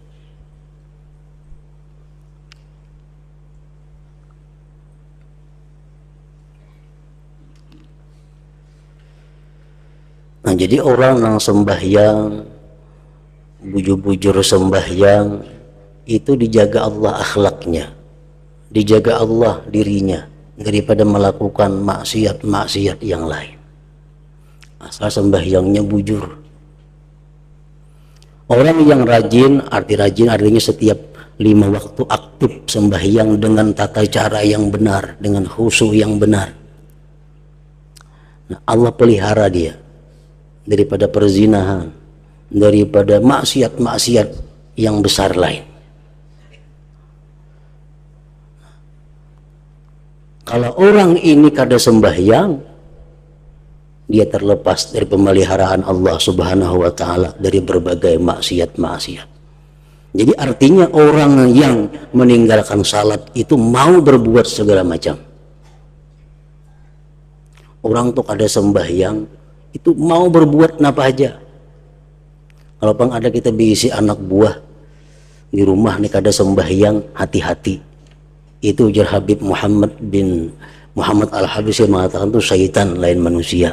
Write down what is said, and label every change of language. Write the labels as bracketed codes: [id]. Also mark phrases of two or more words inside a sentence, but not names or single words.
[bjn] Nah, jadi orang yang sembahyang, bujur-bujur sembahyang, itu dijaga Allah akhlaknya, dijaga Allah dirinya daripada melakukan maksiat-maksiat yang lain. Asal sembahyangnya bujur. [id] Orang yang rajin, artinya setiap 5 waktu aktif sembahyang dengan tata cara yang benar, dengan khusyuk yang benar. Nah, Allah pelihara dia daripada perzinahan, daripada maksiat-maksiat yang besar lain. [bjn] Kalau orang ini kada sembahyang, dia terlepas dari pemeliharaan Allah [ar] سبحانه وتعالى [bjn] dari berbagai maksiat-maksiat. [id] Jadi artinya orang yang meninggalkan salat itu mau berbuat segala macam. [bjn] Orang tuh kada sembahyang itu mau berbuat apa aja. Kalau pang ada kita bisi anak buah di rumah nih kada sembahyang, hati-hati. Itu ujar Habib Muhammad bin Muhammad Al-Habis yang mengatakan itu syaitan lain manusia.